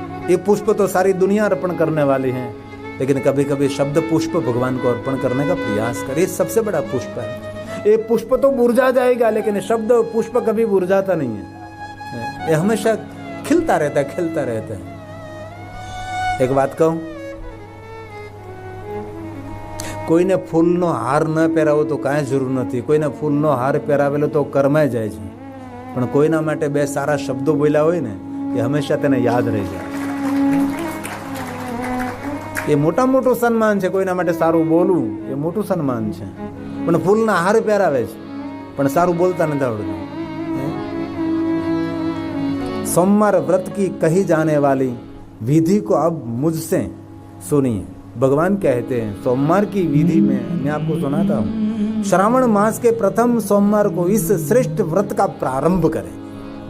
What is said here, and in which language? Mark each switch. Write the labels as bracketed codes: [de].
[hi] ये पुष्प तो सारी दुनिया अर्पण करने वाली है, लेकिन कभी कभी शब्द पुष्प भगवान को अर्पण करने का प्रयास करे. सबसे बड़ा पुष्प है. ये पुष्प तो मुरझा जाएगा, लेकिन शब्द पुष्प कभी मुरझाता नहीं है. ये हमेशा खिलता रहता है, खिलता रहता है. एक बात कहूं, [gu] કોઈને ફૂલનો હાર ન પહેરાવો તો કાંઈ જરૂર નથી. કોઈને ફૂલનો હાર પહેરાવેલો તો કરમાઈ જાય છે. પણ કોઈના માટે 2 સારા શબ્દો બોલ્યા હોય ને [hi] ये हमेशा तेने याद रही जाए। [gu] ये મોટા મોટું સન્માન છે, કોઈના માટે સારું બોલવું એ મોટું સન્માન છે, પણ ફૂલના હાર પહેરાવે છે પણ સારું બોલતા નથી આવડતું। [hi] सोमवार व्रत की कही जाने वाली विधि को अब मुझसे सुनिए। भगवान कहते हैं सोमवार की विधि में मैं आपको सुनाता हूँ, श्रावण मास के प्रथम सोमवार को इस श्रेष्ठ व्रत का प्रारंभ करें।